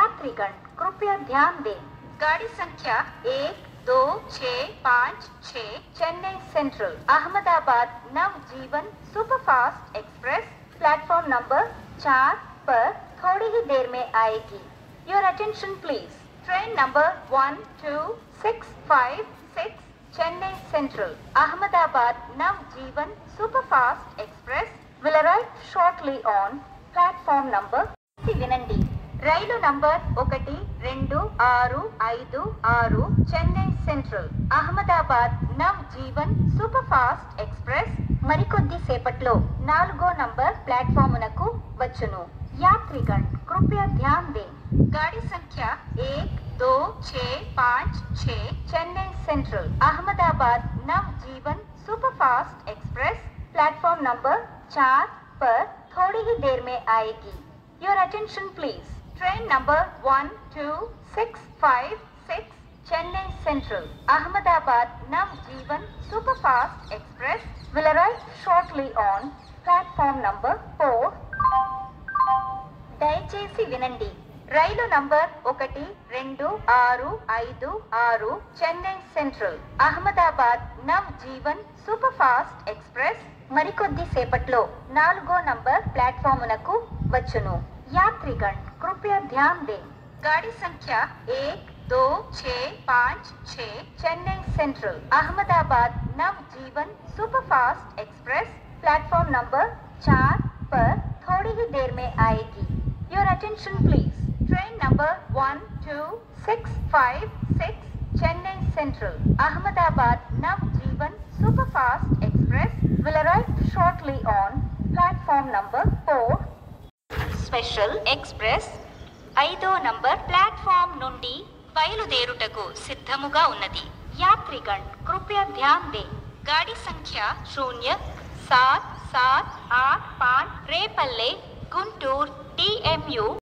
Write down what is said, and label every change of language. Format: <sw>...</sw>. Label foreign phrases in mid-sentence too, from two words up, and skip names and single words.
<hi>यात्रीगण कृपया ध्यान दें, गाड़ी संख्या 1, 2, 6, 5, 6 चेन्नई सेंट्रल अहमदाबाद नवजीवन सुपरफास्ट एक्सप्रेस प्लेटफॉर्म नंबर 4 पर थोड़ी ही देर में आएगी।</hi> <en>Your attention please. Train number 1, 2, 6, 5, 6 चेन्नई सेंट्रल अहमदाबाद नवजीवन सुपरफास्ट एक्सप्रेस will arrive shortly on platform number</en> <te>వినండి, రైలు నంబర్ 1, 2, 6, 5, 6 చెన్నై సెంట్రల్ అహ్మదాబాద్ నవజీవన్ సూపర్ ఫాస్ట్ ఎక్స్ప్రెస్ మరికొద్ది సేపట్లో 4వ నంబర్ ప్లాట్ఫామునకు వచ్చును।</te> <hi>यात्रीगण कृपया ध्यान दें, गाड़ी संख्या 1, 2, 6, 5, 6 चेन्नई सेंट्रल अहमदाबाद नवजीवन सुपरफास्ट एक्सप्रेस प्लेटफॉर्म नंबर 4 पर थोड़ी ही देर में आएगी।</hi> <en>Your attention please. Train number 1, 2, 6, 5, 6 चेन्नई सेंट्रल अहमदाबाद नवजीवन सुपरफास्ट एक्सप्रेस will arrive shortly on platform number 4।</en> <te>దయచేసి వినండి, రైలు నంబర్ 1, 2, 6, 5, 6 చెన్నై సెంట్రల్ అహ్మదాబాద్ నవజీవన్ సూపర్ ఫాస్ట్ ఎక్స్ప్రెస్ మరికొద్ది సేపట్లో 4వ నంబర్ ప్లాట్ఫామునకు వచ్చును।</te> <hi>यात्रीगण कृपया ध्यान दें, गाड़ी संख्या 1, 2, 6, 5, 6 चेन्नई सेंट्रल अहमदाबाद नवजीवन सुपरफास्ट एक्सप्रेस प्लेटफॉर्म नंबर 4 पर थोड़ी ही देर में आएगी।</hi> <en>Your attention please. Train number 1, 2, 6, 5, 6 चेन्नई सेंट्रल अहमदाबाद नवजीवन सुपरफास्ट एक्सप्रेस will arrive shortly on platform number 4।</en> <te>స్పెషల్ ఎక్స్ప్రెస్ 5వ నంబర్ ప్లాట్ఫామ్ నుండి బయలుదేరుటకు సిద్ధముగా ఉన్నది।</te> <hi>यात्रीगण कृपया ध्यान दें, गाड़ी संख्या 0, 7, 7, 8, 5 రేపల్లె గుంటూరు DMU</hi>